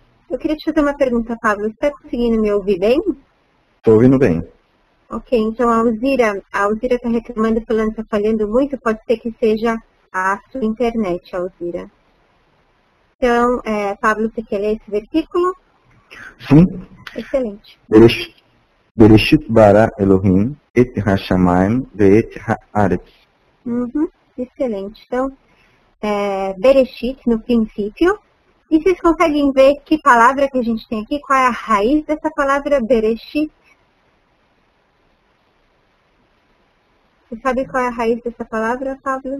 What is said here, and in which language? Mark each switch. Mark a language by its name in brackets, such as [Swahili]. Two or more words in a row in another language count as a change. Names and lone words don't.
[Portuguese] Eu queria te fazer uma pergunta, Pablo. Você está conseguindo me ouvir bem? Estou ouvindo bem. Ok, então a Alzira está reclamando falando que está falhando muito, pode ser que seja a sua internet, Alzira. Então, Pablo, você quer ler esse versículo? Sim. Excelente. [Hebrew] בראשית ברא אלהים את השמים ואת הארץ. [Portuguese] Excelente. Então, Bereshit, no princípio. E vocês conseguem ver que palavra que a gente tem aqui? Qual é a raiz dessa palavra Bereshit? Você sabe qual é a raiz dessa palavra, Pablo?